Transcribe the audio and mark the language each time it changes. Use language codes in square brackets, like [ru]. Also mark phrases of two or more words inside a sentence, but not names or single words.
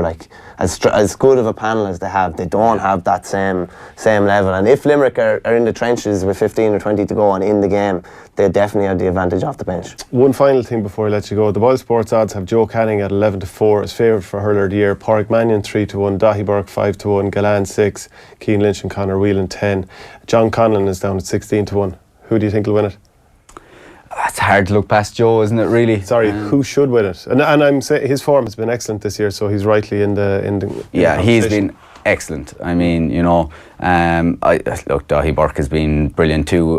[en] Like as good of a panel as they have, they don't have that same level. And if Limerick are in the trenches with 15 or 20 to go and in the game, they definitely have the advantage off the bench. One final thing before I let you go. The BoyleSports odds have Joe Canning at 11-4 as favourite for hurler of the year, Pádraig Mannion 3-1, Daithí Burke 5-1, Gillan 6, Cian Lynch and Conor Whelan 10. John Conlon is down at 16-1. Who do you think will win it? It's hard to look past Joe, isn't it? Really. Sorry, who should win it? And I'm saying his form has been excellent this year, so he's rightly in the Yeah, he's competition. been excellent. I mean, you know, look, Daithí Burke has been brilliant too.